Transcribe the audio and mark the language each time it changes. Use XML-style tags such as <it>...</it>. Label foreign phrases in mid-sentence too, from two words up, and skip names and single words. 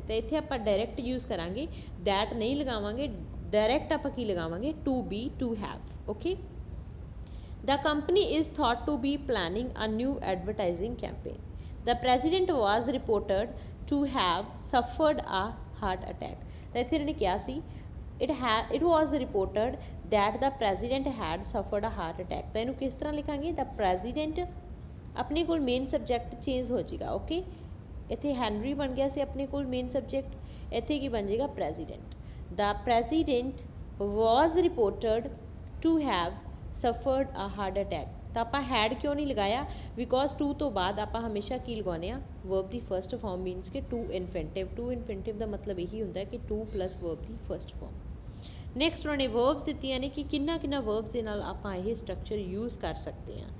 <pa>ਤਾਂ ਇੱਥੇ ਆਪਾਂ</pa> <en>direct use</en> <pa>ਕਰਾਂਗੇ, ਦੈਟ ਨਹੀਂ ਲਗਾਵਾਂਗੇ, ਡਾਇਰੈਕਟ ਆਪਾਂ ਕੀ ਲਗਾਵਾਂਗੇ,</pa> <en>to be, to have. Okay, the company is thought to be planning a new advertising campaign. The president was reported to have suffered a heart attack.</en> <pa>ਤਾਂ ਇੱਥੇ ਇਹਨਾਂ ਨੇ ਕਿਹਾ ਸੀ</pa> <en>it was reported that the president had suffered a heart attack।</en> <pa>ਤਾਂ ਇਹਨੂੰ ਕਿਸ ਤਰ੍ਹਾਂ ਲਿਖਾਂਗੇ,</pa> <en>the president</en> <pa>ਆਪਣੇ ਕੋਲ</pa> <en>main subject change</en> <pa>ਹੋ ਜਾਏਗਾ। ਓਕੇ, ਇੱਥੇ ਹੈਨਰੀ ਬਣ ਗਿਆ ਸੀ ਆਪਣੇ ਕੋਲ</pa> <en>main subject,</en> <pa>ਇੱਥੇ ਕੀ ਬਣ ਜਾਏਗਾ, ਪ੍ਰੈਜ਼ੀਡੈਂਟ।</pa> <en>the president was reported to have suffered a heart attack.</en> <pa>ਤਾਂ ਆਪਾਂ ਹੈਡ ਕਿਉਂ ਨਹੀਂ ਲਗਾਇਆ,</pa> <en>because to</en> <pa>ਤੋਂ ਬਾਅਦ ਆਪਾਂ ਹਮੇਸ਼ਾ ਕੀ ਲਗਾਉਂਦੇ ਆ, ਵਰਬ ਦੀ</pa> <en>first form means</en> <pa>ਕਿ</pa> <en>to infinitive. to infinitive</en> <pa>ਦਾ ਮਤਲਬ ਇਹੀ ਹੁੰਦਾ ਕਿ</pa> <en>to plus verb</en> <pa>ਦੀ</pa> <en>first form.</en> <pa>ਨੈਕਸਟ ਉਹਨਾਂ ਨੇ ਵਰਬਸ ਦਿੱਤੀਆਂ ਨੇ ਕਿ ਕਿੰਨਾ ਵਰਬਸ ਦੇ ਨਾਲ ਆਪਾਂ ਇਹ</pa> <en>structure use</en> <pa>ਕਰ ਸਕਦੇ ਹਾਂ।</pa>